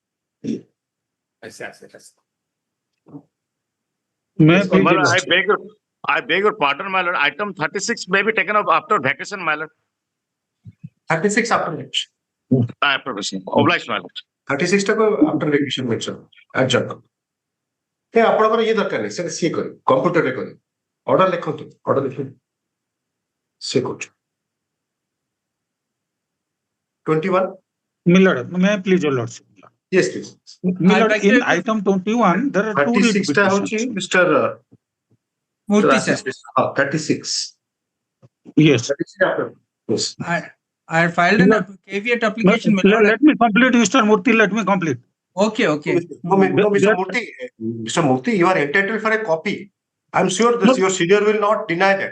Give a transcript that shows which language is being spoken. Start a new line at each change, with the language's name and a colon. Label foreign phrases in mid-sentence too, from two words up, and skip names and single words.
English: My lord, I beg your pardon, my lord. Item 36 may be taken up after vacation, my lord. 36 after vacation. After vacation. Obliged, my lord. 36 টাକୁ after vacation mention.
Odia: adjourn କର। ଆପଣଙ୍କର ଇଏ ଦରକାର ନାହିଁ ସେଟା ସିଏ କରିବେ କମ୍ପ୍ୟୁଟରରେ କରିବେ ଅର୍ଡର ଲେଖନ୍ତୁ ଅର୍ଡର ଲେଖନ୍ତୁ ସିଏ କରୁଛୁ 21
English: Miller, may I please your lordship? yes please Miller, in item 21 there are two
Odia: 36 ଟା ହଉଛି Mr. Murthy sir.
English: 36 Yes. 36 after yes I filed an caveat application. Let me complete, Mr. Murthy. Let me complete. Okay, okay. No, Mr. Murthy, Mr. Murthy, you are entitled for a copy. I'm sure that your senior will not deny that.